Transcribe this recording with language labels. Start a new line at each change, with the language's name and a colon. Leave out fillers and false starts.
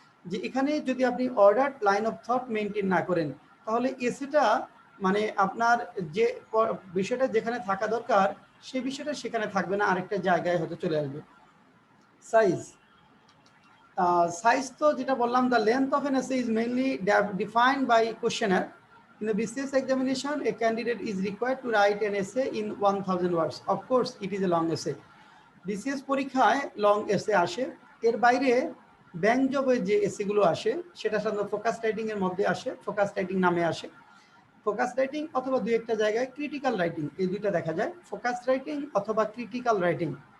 Bangla: যে এখানে যদি আপনি ordered line of thought maintain না করেন তাহলে এসেটা মানে আপনার যে বিষয়টা যেখানে থাকা দরকার সেই বিষয়টা সেখানে থাকবে না, আরেকটা জায়গায় হয়তো চলে আসবে। সাইজ সাইজ তো যেটা বললাম,
English: The length of an essay is mainly defined by questioner. In the BCS examination, a candidate is required to write an essay in 1000 words. Of course, it is a long essay.
Bangla: BCS পরীক্ষায় long এসে আসে, এর বাইরে bank জবে যে এসেগুলো আসে সেটা সাধারণত ফোকাস রাইটিং এর মধ্যে আসে, ফোকাস রাইটিং নামে আসে। ফোকাস রাইটিং অথবা দুই একটা জায়গায় ক্রিটিক্যাল রাইটিং, এই দুইটা দেখা যায়, ফোকাস রাইটিং অথবা ক্রিটিক্যাল রাইটিং।